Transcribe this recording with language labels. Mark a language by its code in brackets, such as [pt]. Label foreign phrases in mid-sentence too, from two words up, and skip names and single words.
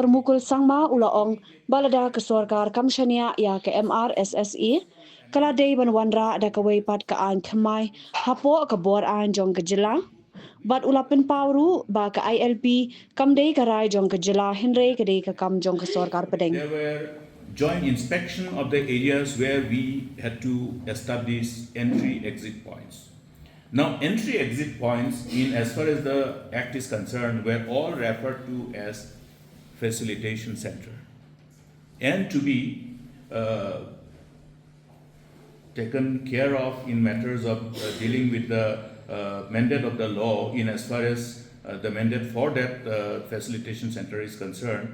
[kha] Mukul Sangma ula ong balada ke Sorkar kamshania ya ke MRSSA kala dei ban wanra da ka weipat ka an thamai hapo ka bor an jong ke jela bat ulapin pawru ba ka ILP kam dei karai jong ke jela hinre ke dei ka kam jong ke Sorkar pedeng. [en] There were joint inspection of the areas where we had to establish entry-exit points. Now, entry-exit points, in as far as the Act is concerned, were all referred to as facilitation center, and to be taken care of in matters of dealing with the mandate of the law, in as far as the mandate for that facilitation center is concerned.